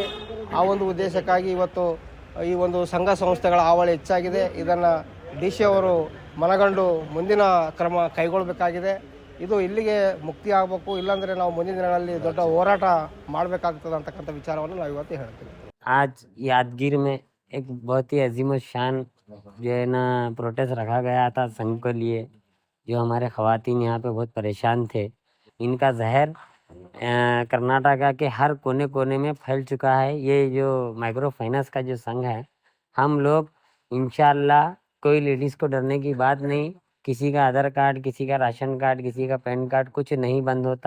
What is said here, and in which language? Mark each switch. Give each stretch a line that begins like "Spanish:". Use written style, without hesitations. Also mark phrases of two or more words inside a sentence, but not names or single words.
Kannada: ಆ ಒಂದು ಉದ್ದೇಶಕ್ಕಾಗಿ ಇವತ್ತು ಈ ಒಂದು ಸಂಘ ಸಂಸ್ಥೆಗಳ ಹಾವಳಿ ಹೆಚ್ಚಾಗಿದೆ, ಇದನ್ನು ಡಿ ಸಿ ಅವರು ಮನಗಂಡು ಮುಂದಿನ ಕ್ರಮ ಕೈಗೊಳ್ಳಬೇಕಾಗಿದೆ। ಇದು ಇಲ್ಲಿಗೆ ಮುಕ್ತಿ ಆಗಬೇಕು, ಇಲ್ಲಾಂದರೆ ನಾವು ಮುಂದಿನ ದಿನಗಳಲ್ಲಿ ದೊಡ್ಡ ಹೋರಾಟ ಮಾಡಬೇಕಾಗ್ತದೆ ಅಂತಕ್ಕಂಥ ವಿಚಾರವನ್ನು ನಾವು ಇವತ್ತು ಹೇಳ್ತೀವಿ।
Hindi: आज यादगीर में एक बहुत ही अजीम शान जो है ना प्रोटेस्ट रखा गया था संघ के लिए। जो हमारे ख़वातीन यहाँ पे बहुत परेशान थे, इनका जहर कर्नाटका के हर कोने कोने में फैल चुका है। ये जो
English: micro finance
Hindi: का जो संघ है, हम लोग इंशाल्लाह कोई लेडीज़ को डरने की बात नहीं, किसी का आधार कार्ड, किसी का
English: ration card,
Hindi: किसी का पैन कार्ड कुछ नहीं बंद होता।